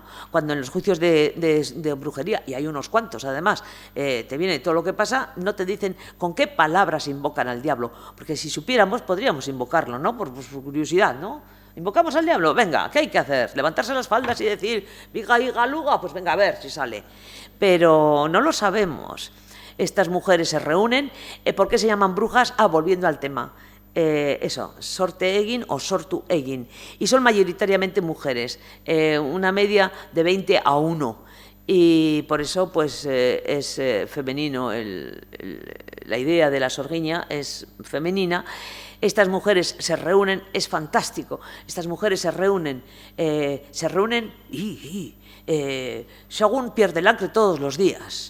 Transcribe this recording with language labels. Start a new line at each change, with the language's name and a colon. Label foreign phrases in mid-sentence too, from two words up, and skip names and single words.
Spanish: Cuando en los juicios de brujería, y hay unos cuantos además, te viene todo lo que pasa, no te dicen con qué palabras invocan al diablo, porque si supiéramos podríamos invocarlo, ¿no? Por curiosidad, ¿no? Invocamos al diablo, venga, ¿qué hay que hacer? Levantarse las faldas y decir, viga y galuga, pues venga a ver si sale. Pero no lo sabemos. Estas mujeres se reúnen, ¿por qué se llaman brujas? Volviendo al tema.
Basque: Sorte egin o sortu egin,
Spanish: y son mayoritariamente mujeres, una media de 20 a 1, y por eso pues es femenino, la idea de la sorguiña es femenina. Estas mujeres se reúnen, es fantástico, estas mujeres se reúnen según pierde el ancre todos los días.